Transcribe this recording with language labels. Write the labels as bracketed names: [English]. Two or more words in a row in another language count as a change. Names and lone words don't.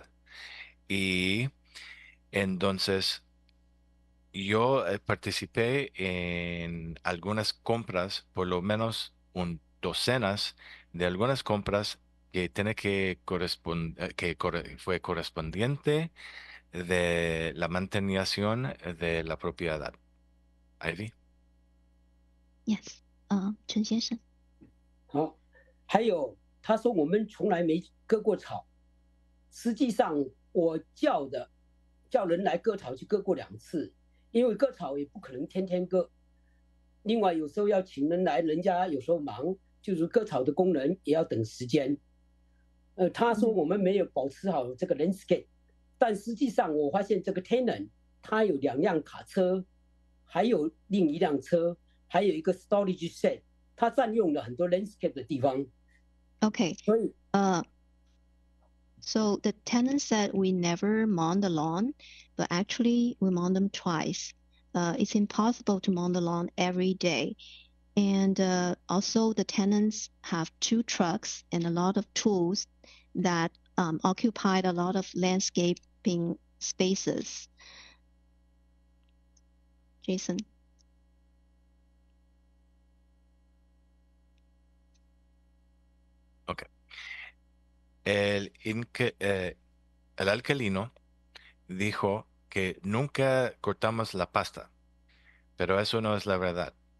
[Spanish] Y entonces yo participé en algunas compras, por lo menos docenas de algunas compras que tiene que fue correspondiente de la mantención de la propiedad. Ivy. [English] Yes. 陈先生。 [Chinese] 好，还有他说我们从来没割过草，实际上我叫人来割草就割过2次，因为割草也不可能天天割。另外有时候要请人来，人家有时候忙，就是割草的工人也要等时间。他说我们没有保持好这个 landscape， 但实际上我发现这个 tenant 他有2辆卡车，还有另一辆车，还有一个 [English] storage shed， [Chinese] 它占用了很多 landscape 的地方。 [English] Okay. [Chinese] 所以 [English] So the tenant said we never mow the lawn, but actually we mow them twice. It's impossible to mow the lawn every day. And also the tenants have 2 trucks and a lot of tools that occupied a lot of landscaping spaces. Jason. Ok. [Spanish] El alcalino dijo que nunca cortamos la pasta, pero eso no es la verdad.